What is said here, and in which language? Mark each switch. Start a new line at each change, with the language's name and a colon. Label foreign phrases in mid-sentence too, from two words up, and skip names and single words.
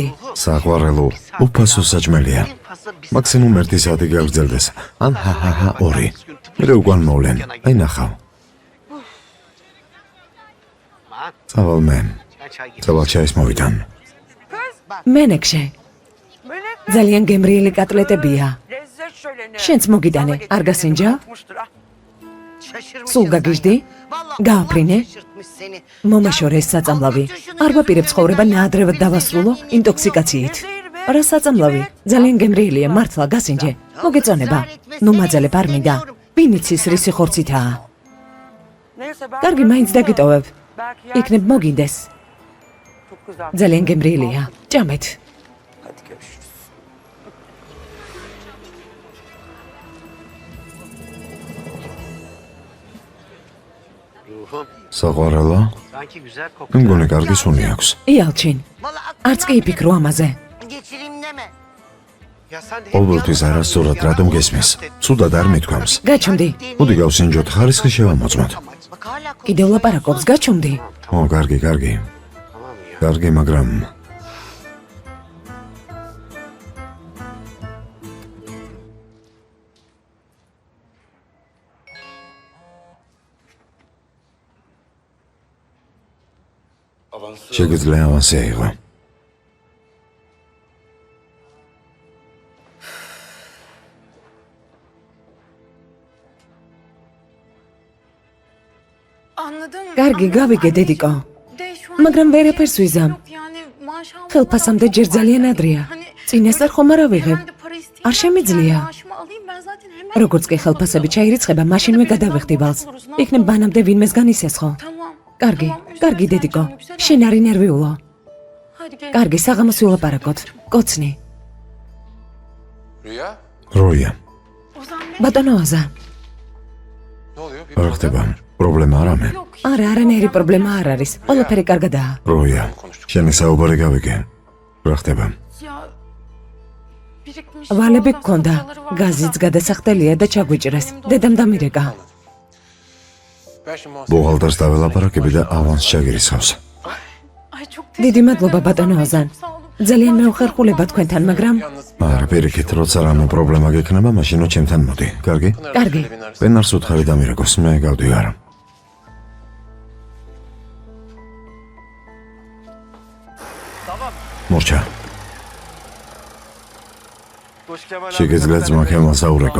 Georgian: საყვარელო, უფასო საჭმელია. მაქსიმუმ 1 საათი გაგრძელდეს. ან ჰაჰაჰა 2. მე უკან მოვლენ. აი ნახავ. წავალ მე. წავალ ჩაის მოვიდან. მენექშე. ძალიან გემრიელი კატლეტებია.
Turkish: Lezzet şöleni.
Georgian: შენც მოგიტანე, არ გასინჯა?
Turkish: Şaşırmışsın
Georgian: სულ გაგიჟდი?
Turkish: Vallahi
Georgian: გააფრინე?
Turkish: Allah şaşırtmış seni.
Georgian: მომაშორე ეს საწამლავი. არ ვაპირებ ცხოვრება ნაადრევად დავასრულო ინტოქსიკაციით. რა საწამლავი? ძალიან გემრიელია, მართლა გასინჯე. მოგეწონება. ნუ მაძალებ არ მინდა. ვინიცის რისი ხორცითაა.
Turkish: Neyse ben...
Georgian: კარგი, მაინც დაგიტოვებ.
Turkish: Belki
Georgian: იქნებ მოგინდეს.
Turkish: çok güzel.
Georgian: ძალიან გემრიელია. ჭამეთ.
Turkish: Hadi görüşürüz. Ruhum.
Georgian: საყვარელო?
Turkish: Sanki güzel kokuyor.
Georgian: მე მგონი კარგი სუნი აქვს. იალჩინ,
Turkish: Vallahi
Georgian: არც კი იფიქრო ამაზე.
Turkish: geçireyim deme. Ya sen de hep
Georgian: ყოველთვის არასწორად რატომ გესმის? ცუდად არ მithქვამს. გაჩვმდი. მოდი გავსინჯოთ, ხარისხი შევამოწმოთ.
Turkish: Bak hala
Georgian: კიდევ ლაპარაკობს, გაჩვმდი. ო, კარგი.
Turkish: tamam ya.
Georgian: კარგი, მაგრამ შეგიძლია ავანსი აიღო.
Turkish: Anladım.
Georgian: კარგი, გავიგე, დედიკო.
Turkish: De şu an
Georgian: მაგრამ ვერაფერს ვიზამ.
Turkish: yok yani maşallah.
Georgian: ხელფასამდე ჯერ ძალიან ადრეა. წინასწარ ხომ არ ავიღებ?
Turkish: Hemen de para isteyeyim.
Georgian: არ შემიძლია.
Turkish: Maaşımı alayım ben zaten hemen.
Georgian: როგორც კი ხელფასები ჩაირიცხება, მაშინვე გადავიხდი ვალს. იქნებ ბანამდე ვინმეს განისესხო.
Turkish: Tamam.
Georgian: კარგი,
Turkish: Tamam,
Georgian: კარგი,
Turkish: üzülme
Georgian: დედიკო.
Turkish: sen canım,
Georgian: შენ არი ნერვიულო.
Turkish: Hadi gel.
Georgian: კარგი, საღამოს ვილაპარაკოთ. კოცნი.
Turkish: Rüya.
Georgian: როია,
Turkish: Ozan Bey.
Georgian: ბატონო ოზა.
Turkish: Ne oluyor? Bir
Georgian: რა ხდება? პრობლემა არ ამე. Yok. არა, არანაირი პრობლემა არ არის. ყველაფერი კარგადაა. როია, შენი საუბარი გავიგე. რა ხდება?
Turkish: Ya birikmiş.
Georgian: ვალები
Turkish: orada
Georgian: გქონდა.
Turkish: faturaları vardı da.
Georgian: გაზიც გადასახდელია და ჩაგვიჭრეს. დედამ დამირეკა.
Turkish: Ben şimdi muhasebe-
Georgian: ბუღალტერს დაველაპარაკები და ავანს ჩაგირისხავს.
Turkish: Ay çok
Georgian: დიდი მადლობა ბატონო ოზან. ძალიან მეუხერხულება თქვენთან, მაგრამ არა, პირიქით, როცა რამე პრობლემა გექნება, მაშინ ჩემთან მოდი. კარგი? კარგი. პენარს უთხარი დამირეკოს, მე გავდივარ. მორჩა, შეგეძლია ძმა ქემალს აურეკო.